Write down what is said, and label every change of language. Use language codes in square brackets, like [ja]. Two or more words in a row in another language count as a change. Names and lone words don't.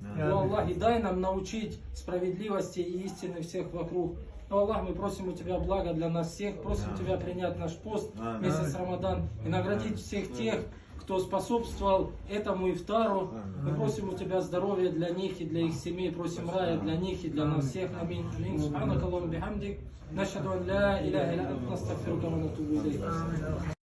[ru] О Аллах, и дай нам научить справедливости и истины всех вокруг. О Аллах, мы просим у Тебя блага для нас всех, просим Тебя принять наш пост, месяц Рамадан, и наградить всех тех, кто способствовал этому ифтару. Мы просим у Тебя здоровья для них и для их семей, просим рая для них и для нас всех. Аминь. Аминь. [ar] سبحانك اللهم بحمدك. نشهد أن لا إله إلا أنت، نستغفرك ونتوب إليك.